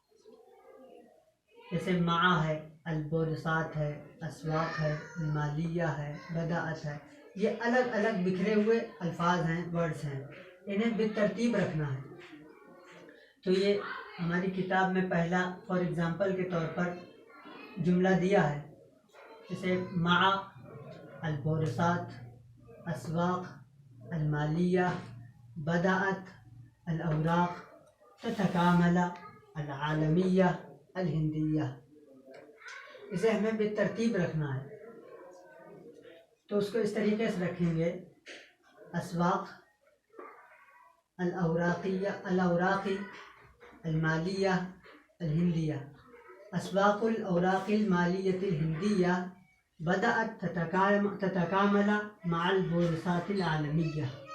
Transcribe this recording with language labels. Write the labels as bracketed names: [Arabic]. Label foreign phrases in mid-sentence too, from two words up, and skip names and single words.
[Urdu] جیسے معا ہے، البورسات ہے، اسواق ہے، مالیہ ہے، بداعت ہے، یہ الگ الگ بکھرے ہوئے الفاظ ہیں، ورڈز ہیں، انہیں بالترتیب رکھنا ہے۔ تو یہ ہماری کتاب میں پہلا [English] for example [Urdu] کے طور پر جملہ دیا ہے، جیسے [Arabic] معا البورسات، اسواق المالیہ، بداعت الاوراق، تتکامل العالمیہ الہندیہ۔ [Urdu] اسے ہمیں بالترتیب رکھنا ہے، تو اس کو اس طریقے سے رکھیں گے: [Arabic] اسواق الاوراقی المالیہ الہندیہ، اسواق الاوراق المالیۃ الہندیہ بدأت تتکامل مع البورصات العالمیہ۔